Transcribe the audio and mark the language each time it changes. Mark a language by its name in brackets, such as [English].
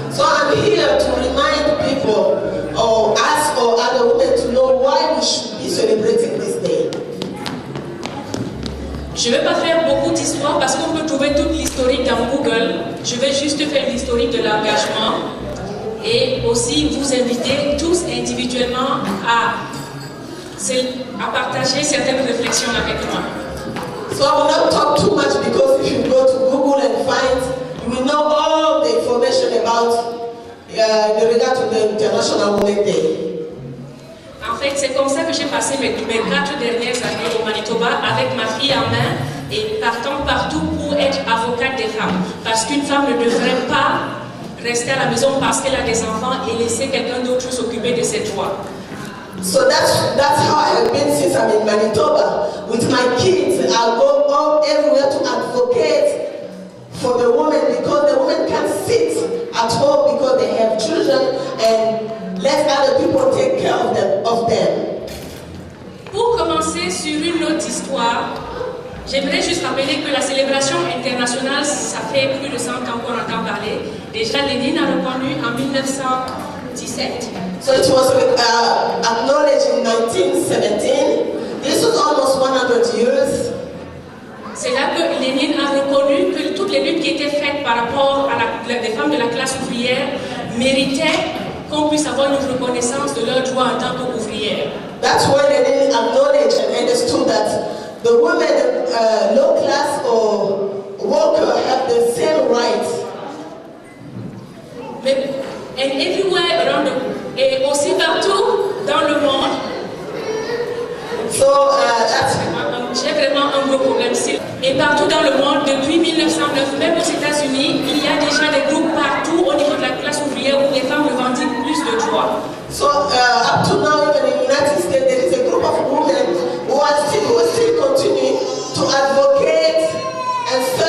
[English] So I'm here to remind people or us or other women to know why we should be celebrating this day. [French] Je ne vais pas faire beaucoup d'histoire parce qu'on peut trouver toute l'historique dans Google. Je vais juste faire l'historique de l'engagement et aussi vous inviter tous individuellement à partager certaines réflexions avec moi. [English] So I will not talk too much because if you go to Google and find, you will know all the information about in regard to the International Women's Day. [French] En fait, c'est comme ça que j'ai passé mes 4 dernières années au Manitoba avec ma fille en main et partant partout pour être avocate des femmes. Parce qu'une femme ne devrait pas rester à la maison parce qu'elle a des enfants et laisser quelqu'un d'autre s'occuper de ses droits. [English] So that's how I have been since I'm in Manitoba. With my kids, I'll go everywhere to advocate for the women because the women can't sit at home because they have children and let other people take care of them. [French] Pour commencer sur une autre histoire, j'aimerais juste rappeler que la célébration internationale, ça fait plus de 100 ans qu'on entend parler. Déjà, Lénine a reconnu en 1917. [English] So it was acknowledged in 1917. This was almost 100 years. [French] C'est là que Lénine a reconnu que toutes les luttes qui étaient faites par rapport à des femmes de la classe ouvrière méritaient qu'on puisse avoir une reconnaissance de leurs droits en tant qu'ouvrières. [English] That's why Lenin acknowledged and understood that the women, low class or worker, have the same rights. And everywhere around [French] et aussi partout dans le monde. [English] So [French] j'ai vraiment un gros problème. Et partout dans le monde, depuis 1909, même aux États-Unis, il y a déjà des groupes partout au niveau de la classe ouvrière où les femmes revendiquent plus de droits. [English] So up to now, even in the United States, there is a group of women who are still continuing to advocate and